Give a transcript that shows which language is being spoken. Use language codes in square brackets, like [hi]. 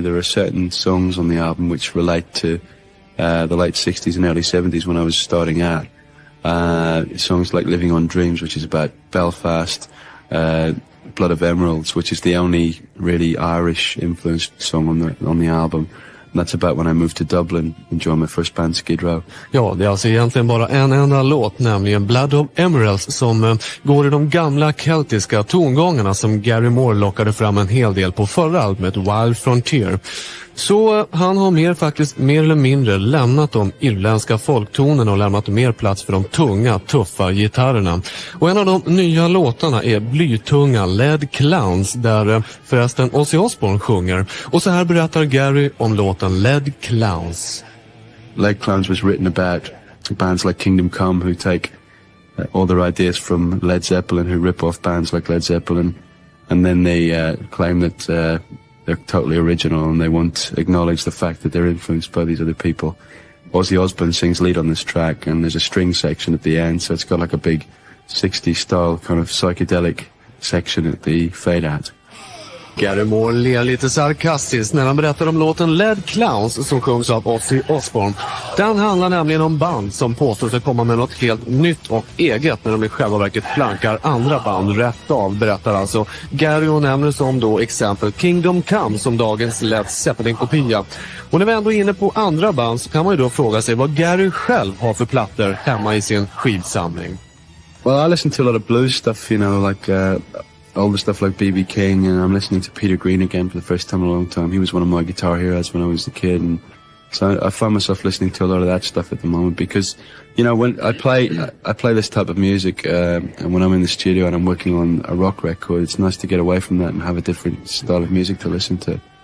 [en] There are certain songs on the album which relate to the late 60s and early 70s when I was starting out. Songs like Living on Dreams, which is about Belfast, Blood of Emeralds, which is the only really Irish influenced song on the album. And that's about when I moved to Dublin and joined my first band Skid Row. [sv] Ja, det är alltså egentligen bara en enda låt, nämligen Blood of Emeralds, som går i de gamla keltiska tongångarna som Gary Moore lockade fram en hel del på förra albumet Wild Frontier. Så han har faktiskt mer eller mindre lämnat de irländska folktonerna och lämnat mer plats för de tunga, tuffa gitarrerna. Och en av de nya låtarna är blytunga Lead Clowns, där förresten Ozzy Osbourne sjunger. Och så här berättar Gary om låten Lead Clowns. [en] Lead Clowns was written about bands like Kingdom Come who take all their ideas from Led Zeppelin, who rip off bands like Led Zeppelin, and then they claim that they're totally original and they won't acknowledge the fact that they're influenced by these other people. Ozzy Osbourne sings lead on this track, and there's a string section at the end, so it's got like a big 60s style kind of psychedelic section at the fade out. [sv] Gary Moore ler lite sarkastiskt när han berättar om låten Lead Clowns som sjungs av Ozzy Osbourne. Den handlar nämligen om band som påstår sig komma med något helt nytt och eget när de i själva verket plankar andra band rätt av, berättar alltså Gary, och nämner som då exempel Kingdom Come som dagens Led Zeppelin-kopia. Och när vi ändå är inne på andra band så kan man ju då fråga sig vad Gary själv har för plattor hemma i sin skivsamling. [en] Well, I listen to a lot of blues stuff, you know, like older stuff like B.B. King, and I'm listening to Peter Green again for the first time in a long time. He was one of my guitar heroes when I was a kid, and so I find myself listening to a lot of that stuff at the moment because, you know, when I play this type of music, and when I'm in the studio and I'm working on a rock record, it's nice to get away from that and have a different style of music to listen to.